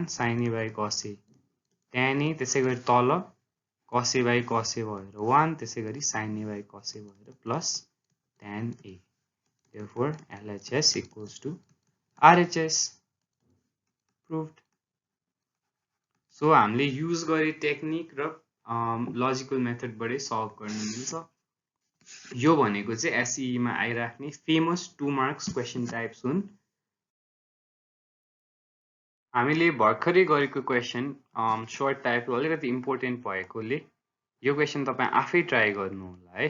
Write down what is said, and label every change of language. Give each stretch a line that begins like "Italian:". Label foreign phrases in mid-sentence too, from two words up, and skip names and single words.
English: sin a by cos a tan a
Nepali: त्यसैगरी तल
English: cos a by cos a भएर 1 त्यसैगरी sin a by cos a
Nepali: भएर
English: plus tan a therefore LHS equals to RHS proved so
Nepali: हामीले युज गरे टेक्निक र
English: logical methodबाटै
Nepali: सल्भ गर्न मिल्छ यो भनेको चाहिँ SEE मा आइराख्ने
English: famous 2 marks question types
Nepali: हुन् हामीले भर्खरै गरेको
English: question short typeको
Nepali: अलिकति इम्पोर्टेन्ट भएकोले यो क्वेसन तपाईँ आफै ट्राई गर्नु होला है।